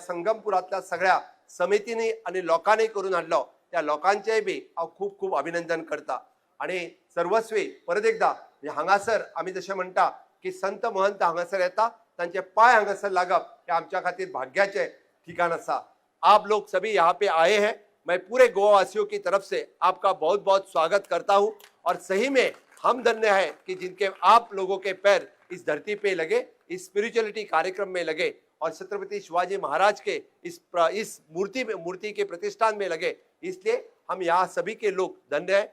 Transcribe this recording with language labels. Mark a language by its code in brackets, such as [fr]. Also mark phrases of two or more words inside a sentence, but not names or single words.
[kok] संगमपुरांतल्या सगळ्या समितींनी आणि लोकांनी करून हाडलो त्या लोकांचेय बी हांव खूप खूप अभिनंदन करता आणि सर्वस्वी परत एकदा हांगासर आमी जशें म्हणटा की संत महंत हांगासर येता तांचे पांय हांगासर लागप हे आमच्या खातीर भाग्याचे ठिकाण आसा [hi] आप लोग सभी यहाँ पे आए हैं मैं पूरे गोवावासियों की तरफ से आपका बहुत बहुत स्वागत करता हूँ और सही में हम धन्य है कि जिनके आप लोगों के पैर इस धरती पे लगे इस स्पिरिचुअलिटी कार्यक्रम में लगे और छत्रपति शिवाजी महाराज के इस मूर्ति के प्रतिष्ठान में लगे, इसलिए हम यहाँ सभी के लोग धन्य हैं।